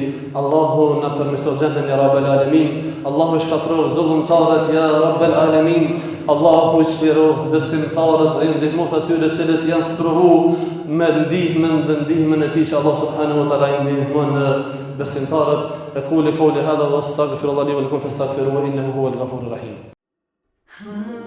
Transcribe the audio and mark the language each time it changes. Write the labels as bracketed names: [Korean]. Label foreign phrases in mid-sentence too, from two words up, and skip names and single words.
[Albanian] Allahu na përmirësoj gjendën [Arabic] يا رب العالمين. [Albanian] Allahu shkatror zullumçarët [Arabic] يا رب العالمين. [Albanian] Allahu shqiroft besimtarët dhe ndihmoft atyre të cilët janë sprovu me ndihmën e tij që Allah [Arabic] سبحانه وتعالى [Albanian] i ndihmon besimtarët. [Arabic] أقول قولي هذا وأستغفر الله لي ولكم فاستغفروه إنه هو الغفور الرحيم.